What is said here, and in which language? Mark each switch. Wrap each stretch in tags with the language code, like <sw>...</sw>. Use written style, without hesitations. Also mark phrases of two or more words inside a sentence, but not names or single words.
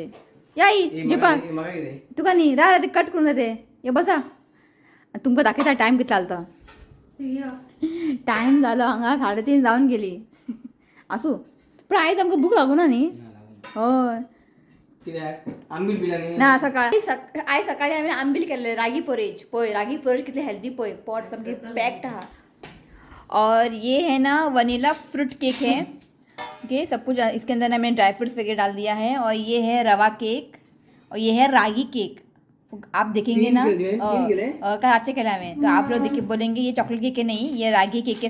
<kok>या जेवपाक तुका न्ही रा ते कट करून जाते। ये बसा, तुमकां दाखयता टायम कितलो जालो तो। टायम जालो हांगा 3:30 जावन गेली। आसूं, पण आयज आमकां भूक लागूना न्ही। हय कित्याक आंबील बिलानी ना, सकाळी आयज सकाळी हांवें आंबील केल्ले, रागी पोरेज। पळय रागी पोरेज कितली हेल्दी, पळय पोट सामकी पॅक्ड आहा।</kok> <hi>और ये है ना</hi> <en>vanilla fruit cake</en> <hi>है। ओके, सब कुछ इसके अंदर ना मैंने</hi> <en>dry fruits</en> <hi>वगैरह डाल दिया है। और ये है रवा केक और ये है रागी केक। आप देखेंगे ना, कल अच्छे खेला हमें, तो आप लोग देख बोलेंगे ये</hi> <en>chocolate cake</en> <hi>है, नहीं ये रागी केक है।</hi>